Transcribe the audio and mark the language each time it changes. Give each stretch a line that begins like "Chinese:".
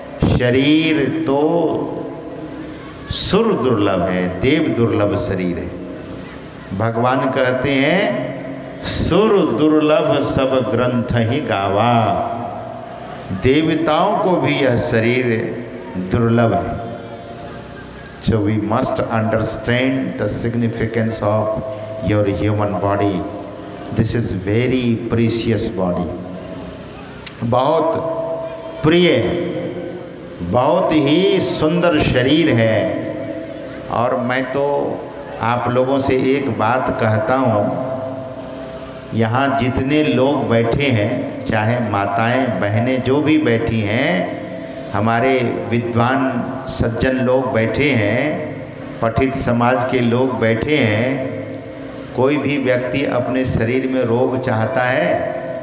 Hindi: शरीर तो सुर दुर्लभ है, देव दुर्लभ शरीर है। भगवान कहते हैं सुर दुर्लभ सब ग्रंथ ही गावा। देवताओं को भी यह शरीर दुर्लभ है।
English: So we must understand the significance of your human body. This is very precious body.
Hindi: बहुत प्रिय, बहुत ही सुंदर शरीर है। और मैं तो आप लोगों से एक बात कहता हूँ, यहाँ जितने लोग बैठे हैं, चाहे माताएं बहनें जो भी बैठी हैं, हमारे विद्वान सज्जन लोग बैठे हैं, पठित समाज के लोग बैठे हैं, कोई भी व्यक्ति अपने शरीर में रोग चाहता है?